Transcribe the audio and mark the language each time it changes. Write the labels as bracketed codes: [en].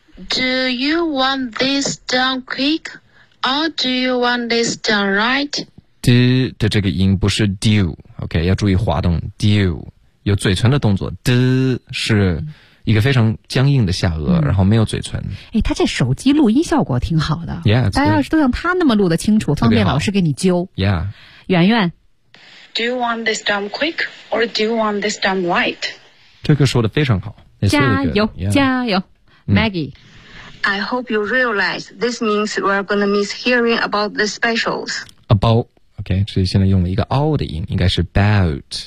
[en] Do you want this done quick or do you want this done right [zh] d 的这个音不是 do OK 要注意滑动 do 有嘴唇的动作 d 是一个非常僵硬的下颚、然后没有嘴唇哎，他这手机录音效果挺好的 [en] yeah, [zh] 大家要是都像他那么录得清楚方便老师给你揪 [en] yeah [zh] 圆圆 [en] Do you want this done quick or do you want this done right [zh] 这个说得非常好加油、加油 Maggie、 [en] I hope you realize this means we're gonna miss hearing about the specials [zh] aboutOK, 所以现在用了一个 all 的音应该是 about